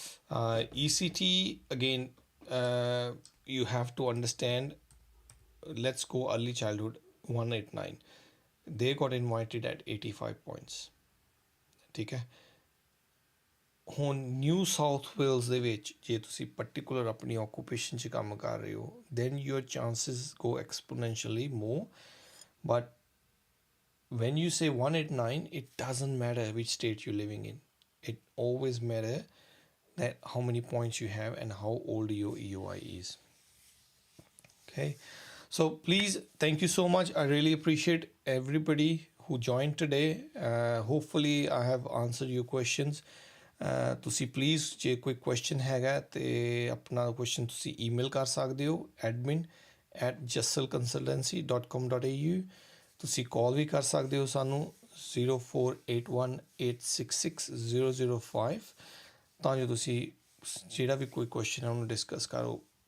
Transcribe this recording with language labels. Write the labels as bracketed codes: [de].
[en] ECT again. You have to understand. Let's go early childhood 189. They got invited at 85 points. [pa] ਠੀਕ ਹੈ. ਹੁਣ new south Wales ਦੇ ਵਿੱਚ ਜੇ ਤੁਸੀਂ ਪਰਟੀਕੂਲਰ ਆਪਣੀ ਆਕੂਪੇਸ਼ਨ 'ਚ ਕੰਮ ਕਰ ਰਹੇ ਹੋ [en] then your chances go exponentially more. But when you say 189, it doesn't matter which state you're living in. It always matter that how many points you have and how old your EOI is. Okay, so please, thank you so much. I really appreciate everybody who joined today. Hopefully I have answered your questions. [pa] ਤੁਸੀਂ please ਜੇ ਕੋਈ question ਹੈਗਾ ਤੇ ਆਪਣਾ question ਤੁਸੀਂ email ਕਰ ਸਕਦੇ ਹੋ admin@jasselconsultancy.com.au. ਤੁਸੀਂ ਕਾਲ ਵੀ ਕਰ ਸਕਦੇ ਹੋ ਸਾਨੂੰ 0481866005 ਤਾਂ ਜੋ ਤੁਸੀਂ ਜਿਹੜਾ ਵੀ ਕੋਈ ਕੁਐਸਚਨ ਹੈ ਉਹਨੂੰ ਡਿਸਕਸ ਕਰੋ.